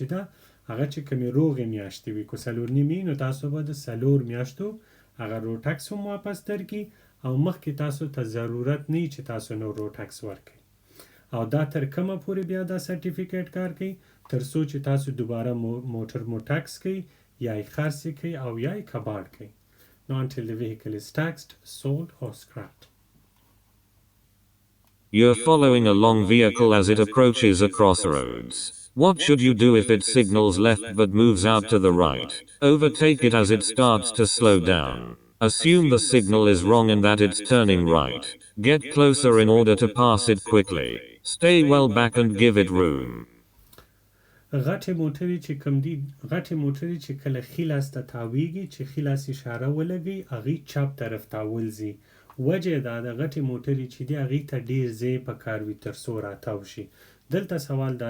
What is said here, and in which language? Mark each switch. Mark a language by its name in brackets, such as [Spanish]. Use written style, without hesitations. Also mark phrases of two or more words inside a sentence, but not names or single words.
[Pashto] ده هغه چې کومې روغې میاشتې وي که 4.5 نو تاسو به د 4 میاشتو هغه [English] road tax [Pashto] هم واپس درکړي او مخکې تاسو ته ضرورت نه چې تاسو نو [English] road tax [Pashto] ورکړئ او دا تر کومه پورې بیا دا سرټیفیکیټ کار کوي تر څو چې تاسو دوباره موټر مو ټاکس کوي یا یې خرڅ کوي او یا یې کباړ کوي نو [English] until the vehicle is taxed, sold or scrapped. You're following a long vehicle as it approaches a crossroads. What should you do if it signals left but moves out to the right? Overtake it as it starts to slow down. Assume the signal is wrong and that it's turning right. Get closer in order to pass it quickly. Stay well back and give it room. [Pashto] غټې موټرې چې کله ښي لاس ته تاویږي چې ښي لاس اشاره ولګي هغې چپ طرف ته ولځي وجه دا د غټې موټرې چې دي هغې ته ډېر ځای پکار وي تر څو راتاو شي دلته سوال دا